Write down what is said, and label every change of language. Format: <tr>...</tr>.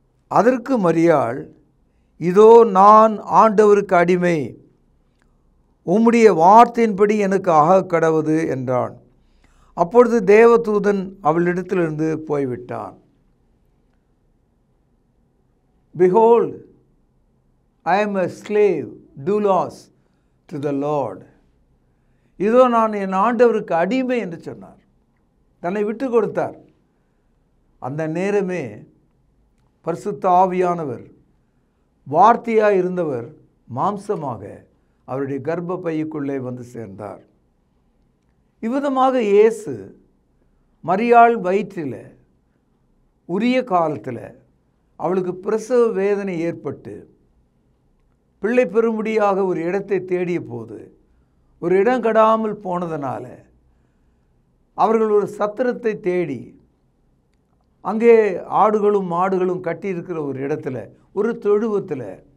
<ta>அதற்கு மரியாள், இதோ நான் ஆண்டவருக்கு அடிமை, உம்முடைய வார்த்தையின்படி எனக்கு ஆக கடவுது என்றான். அப்பொழுது தேவதூதன் அவளிடத்திலிருந்து போய்விட்டான்.</ta> <en>Behold, I am a slave, doulos to the Lord.</en> <ta>இதோ நான் என் ஆண்டவருக்கு அடிமை என்று சொன்னார். தன்னை விட்டு கொடுத்தார். அந்த நேரமே பரிசுத்த ஆவியானவர், வார்த்தையாக இருந்தவர் மாம்சமாக அவருடைய கர்ப்ப பைக்குள்ளே வந்து சேர்ந்தார். இவ்விதமாக இயேசு மரியாள் வயிற்றில் உரிய காலத்தில் அவளுக்கு பிரசவ வேதனை ஏற்பட்டு பிள்ளை பெறும்படியாக ஒரு இடத்தை தேடிய போது ஒரு இடம் கடாமல் போனதனால அவர்கள் ஒரு சத்திரத்தை தேடி அங்கே ஆடுகளும் மாடுகளும் கட்டியிருக்கிற ஒரு இடத்துல, ஒரு தொழுவத்தில்</ta>